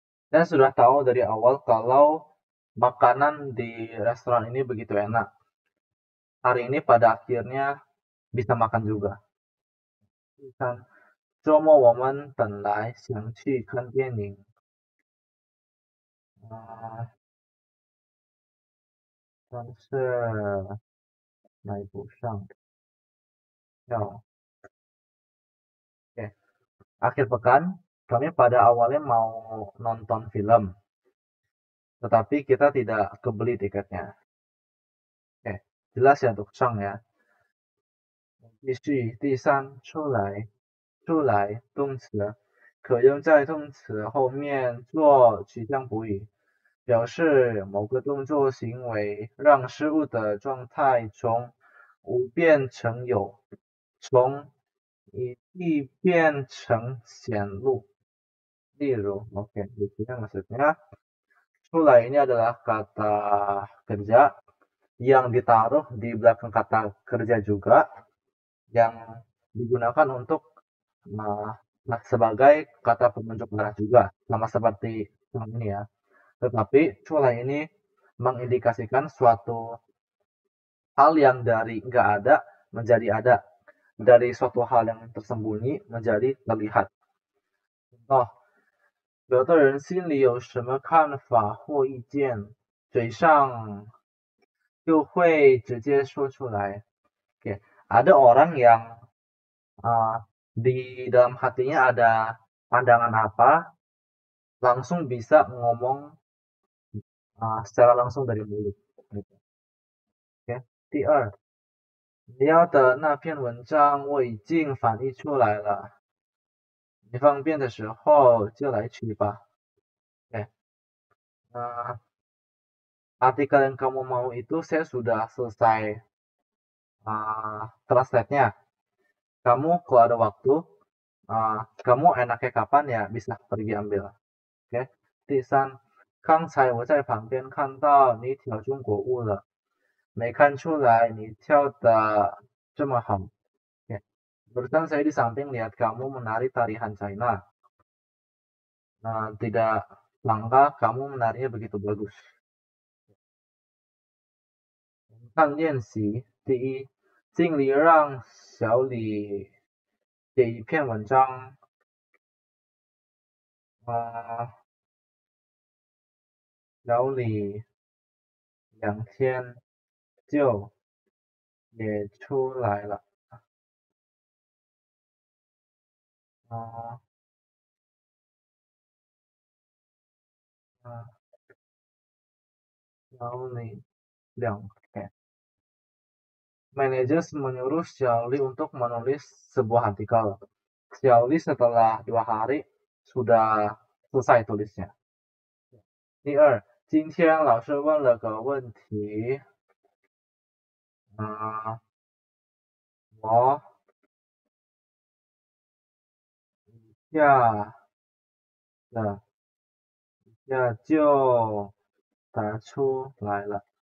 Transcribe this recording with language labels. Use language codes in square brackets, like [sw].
[id] Dan sudah tahu dari awal kalau makanan di restoran ini begitu enak. Hari ini pada akhirnya bisa makan juga. 3. [zh] 周末我们本来想去看电影，但是买不上票。 Oke. [id] Akhir pekan, kami pada awalnya mau nonton film, tetapi kita tidak kebeli tiketnya. Oke, jelas ya untuk Shang ya. [zh] 继续，第三，出来动词可用在动词后面做取向补语，表示某个动作行为让事物的状态从无变成有，从一地变成显露。例如， [id] oke, di sini maksudnya Sulai ini adalah kata kerja yang ditaruh di belakang kata kerja juga, yang digunakan untuk sebagai kata penunjuk arah juga, sama seperti yang ini ya. Tetapi sulai ini mengindikasikan suatu hal yang dari nggak ada menjadi ada, dari suatu hal yang tersembunyi menjadi terlihat. Contoh, [zh] 有的人心里有什么看法或意见，嘴上就会直接说出来. [id] Oke, ada orang yang di dalam hatinya ada pandangan apa, langsung bisa ngomong secara langsung dari mulut. Gitu. [zh] Oke, 第二，你要的那篇文章我已经翻译出来了，你方便的时候就来取吧。 Oke. [id] Artikel yang kamu mau itu saya sudah selesai translate-nya. Kamu kalau ada waktu, kamu enaknya kapan ya bisa pergi ambil. Oke. [zh] 第三，刚才我在旁边看到你跳中国舞了，没看出来你跳的这么好。 [id] Oke. Barusan saya di samping lihat kamu menari tarian China. Tidak sangka kamu menarinya begitu bagus. [zh] 看练习，第一，尽力让小李写一篇文章，小李2天就写出来了。小李2天。 [id] Manajer menyuruh Xiaoli untuk menulis sebuah artikel. Xiaoli setelah 2 hari sudah selesai tulisnya. [zh] 第二，今天老师问了个问题，我一下就答出来了。